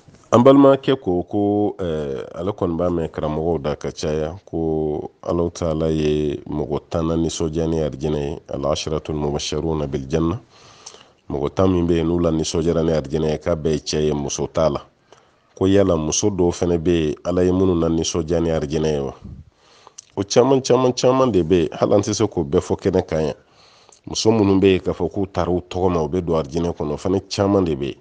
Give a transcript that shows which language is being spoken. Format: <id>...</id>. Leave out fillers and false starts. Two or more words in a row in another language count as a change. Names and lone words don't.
<bm>an balimakɛ ko ale kɔni b'a mɛn karamɔgɔw da ka caya ko Alahu Taala ye mɔgɔ 10 na nisɔndiya ni arijinɛ ye</bm> <ar>العشرة المبشرون بالجنة.</ar> <bm>mɔgɔ 10 min bɛ yen n'u la nisɔndiyara ni arijinɛ ye k'a bɛɛ ye cɛ ye muso t'a la. ko yala muso dɔw fɛnɛ bɛ yen Ala ye minnu na nisɔndiya ni arijinɛ ye wa? o caman de bɛ yen hali an tɛ se k'o bɛɛ fɔ kɛnɛ kan yan. muso minnu bɛ yen k'a fɔ k'u taara u tɔgɔ ma u bɛ don arijinɛ kɔnɔ o fana caman de bɛ yen.</bm>